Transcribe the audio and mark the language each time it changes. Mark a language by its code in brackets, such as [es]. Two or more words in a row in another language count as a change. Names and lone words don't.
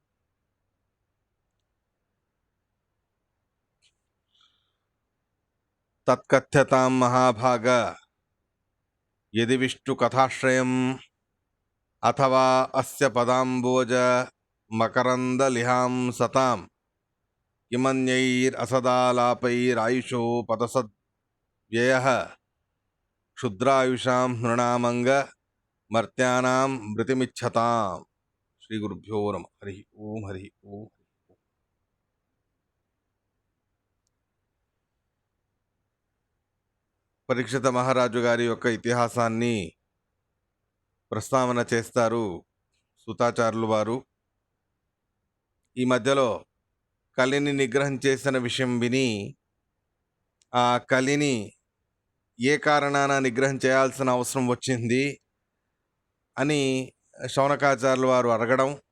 [sa] तत्कथ्यतां महाभाग यदि विष्णुकथाश्रयम् अथवा अस्य पदाम्बोज मकरन्दलिहां सतां किमन्यैरसदालापैरायुषो पदसद्व्ययः क्षुद्रायुषां नृणामङ्ग मर्त्यानां मृतिमिच्छताम्। श्रीगुरुभ्यो नमः। हरिः ओम् हरिः ओम्। [te] పరీక్షిత మహారాజు గారి యొక్క ఇతిహాసాన్ని ప్రస్తావన చేస్తారు సుతాచారులు వారు. ఈ మధ్యలో కలిని నిగ్రహం చేసిన విషయం విని ఆ కలిని ఏ కారణాన నిగ్రహం చేయాల్సిన అవసరం వచ్చింది అని శౌనకాచార్యులు వారు అడగడం,